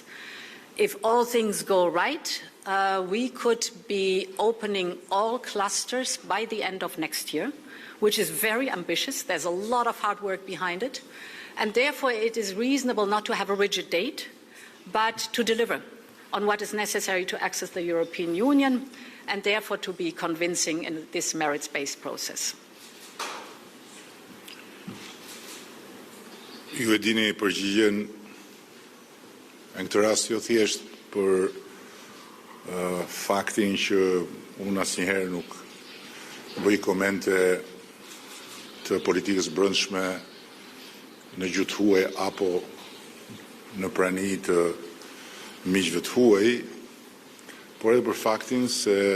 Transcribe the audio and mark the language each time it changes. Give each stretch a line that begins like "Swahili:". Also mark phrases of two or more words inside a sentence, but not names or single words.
English: If all things go right, we could be opening all clusters by the end of next year, which is very ambitious. There's a lot of hard work behind it, and therefore it is reasonable not to have a rigid date, but to deliver on what is necessary to access the European Union, and therefore to be convincing in this merits-based process.
Albanian: Ju e dini përgjigjen në këtë rast jo thjesht për faktin që unë asnjëherë nuk bëj komente të politikës brendshme në gjuhë të huaj apo në prani të miqve të huaj, por edhe për faktin se